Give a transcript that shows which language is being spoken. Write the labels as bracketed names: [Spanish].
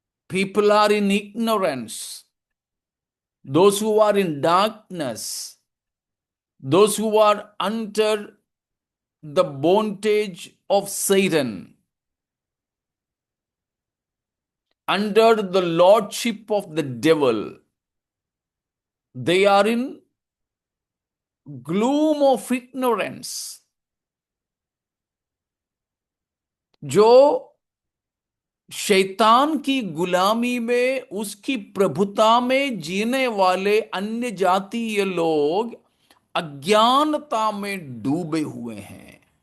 [English] People are in ignorance, those who are in darkness, those who are under the bondage of Satan, under the lordship of the devil. They are in gloom of ignorance. [Hindi] जो शैतान की गुलामी में, उसकी प्रभुता में जीने वाले अन्य जातीय लोग अज्ञानता में डूबे हुए हैं।